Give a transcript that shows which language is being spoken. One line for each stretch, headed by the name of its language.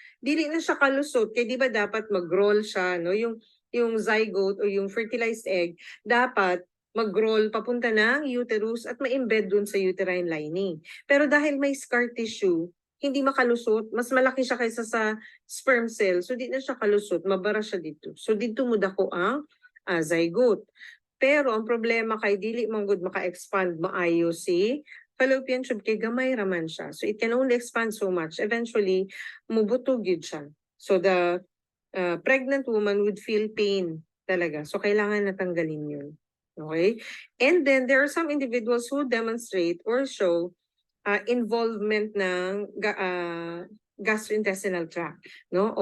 Filipino: Dili na siya kalusot, kaya di ba dapat mag-roll siya, no? Yung zygote o yung fertilized egg, dapat mag-roll papunta ng uterus at ma-embed dun sa uterine lining. Pero dahil may scar tissue, hindi makalusot, mas malaki siya kaysa sa sperm cell, so di na siya kalusot, mabara siya dito.
Cebuano: So dito mudako ang zygote. Pero ang problema kay dili man gud maka-expand maayo si fallopian tube kay gamay raman siya.
English: So it can only expand so much. Eventually,
Cebuano: mubutog yun siya.
English: So the pregnant woman would feel pain talaga.
Filipino: So kailangan natanggalin yun.
English: Okay? And then there are some individuals who demonstrate or show involvement ng gastrointestinal tract, no?